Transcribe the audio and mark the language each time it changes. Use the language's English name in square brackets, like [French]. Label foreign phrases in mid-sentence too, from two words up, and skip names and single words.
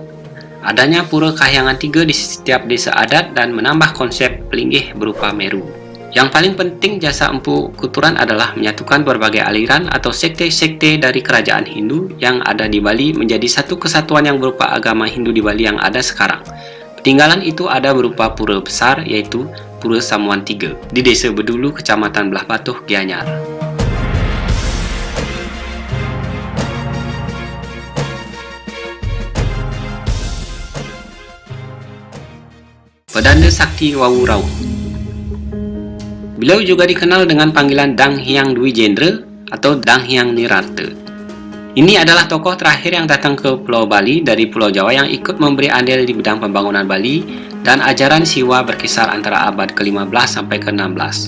[Indonesian] Adanya Pura Kahyangan Tiga di setiap desa adat dan menambah konsep Pelinggih berupa Meru. Yang paling penting jasa Empu Kuturan adalah menyatukan berbagai aliran atau sekte-sekte dari kerajaan Hindu yang ada di Bali menjadi satu kesatuan yang berupa agama Hindu di Bali yang ada sekarang. Peninggalan itu ada berupa pura besar yaitu Pura Samuan Tiga di Desa Bedulu, Kecamatan Belah Batuh, Gianyar. Pedanda Sakti Wawu Raung. Beliau juga dikenal dengan panggilan Dang Hyang Dwi Jendra atau Dang Hyang Nirarta. Ini adalah tokoh terakhir yang datang ke Pulau Bali dari Pulau Jawa yang ikut memberi andil di bidang pembangunan Bali dan ajaran Siwa berkisar antara abad ke-15 sampai ke-16.